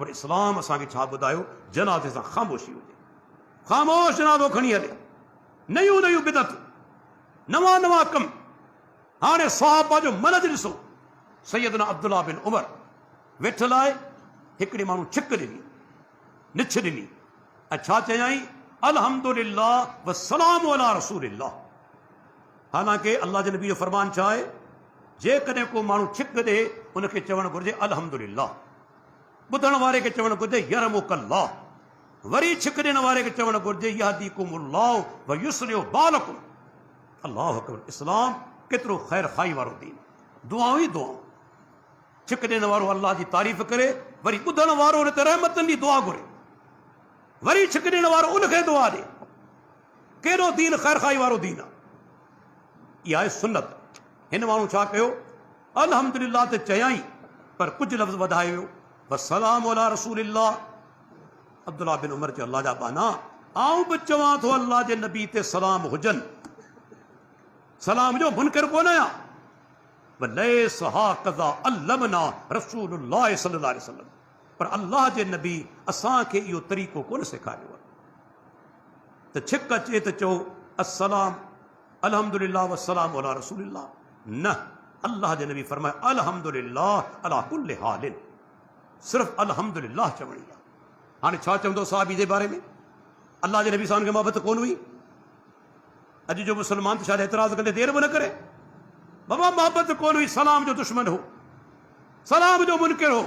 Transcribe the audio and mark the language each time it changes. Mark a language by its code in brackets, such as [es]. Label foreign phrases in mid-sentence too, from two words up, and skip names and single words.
[sd] इस्लाम असांखे छा ॿुधायो? जनाज़े सां ख़ामोशी हुजे, ख़ामोश जनाज़ो खणी हले, नयूं नयूं बिदत, नवां नवां कम। हाणे साहबा जो मनज ॾिसो। सैयदना अब्दुल्ला बिन उमर वेठल आहे, हिकिड़े माण्हू छिक ॾिनी, निछ ॾिनी ऐं छा चयाईं? [ar] الحمد لله وسلام على رسول الله. [sd] हालांकि अल्लाह जे नबी जो फरमान छा आहे? जेकॾहिं को माण्हू छिक ॾे उनखे चवणु घुरिजे अल्हम्दुलिल्लाह, ॿुधण वारे खे चवणु घुरिजे यरमुकल्लाह, वरी छिक ॾियण वारे खे चवणु घुरिजे [ar] يهديكم الله ويصلح بالكم. الله أكبر. [sd] इस्लाम केतिरो ख़ैर खाई वारो दीन, दुआऊं ई दुआऊं। छिक ॾियण वारो अल्लाह जी तारीफ़ करे, वरी ॿुधण वारो उन ते रहमतनि जी दुआ घुरे, वरी छिक ॾियण वारो उनखे दुआ ॾे। कहिड़ो दीन ख़ैर खाई वारो दीन आहे। इहा आहे सुन्नत। हिन माण्हू छा कयो? अल्हम्दुलिल्लाह त चयाईं, पर कुझु लफ़्ज़ वधाए वियो, [ar] والسلام على رسول الله. [sd] अब्दुल्ला बिन उमर चयो, अल्लाह जा बाना, आऊं बि चवां थो अल्लाह जे नबी ते सलाम हुजनि। सलाम जो मुनकर कोन आहियां। [ar] وليس هكذا علمنا رسول الله صلى الله عليه وسلم, [sd] पर अल्लाह जे नबी असांखे इहो तरीक़ो कोन सेखारियो आहे त छिक अचे त चओ [ar] السلام الحمد لله والسلام على رسول الله. [sd] न, अल्लाह जे नबी फरमाए [ar] الحمد لله على كل حال, [sd] सिर्फ़ अल्हम्दुलिल्लाह चवणी आहे। हाणे छा चवंदो सहाबी जे बारे में? अल्लाह जे नबी सां खे मोहबत कोन हुई। अॼु जो मुस्लमान त शायदि एतिराज़ कंदे देर बि न करे। बाबा मोहबत कोन हुई, सलाम जो दुश्मन हो, सलाम जो मुनकिर हो।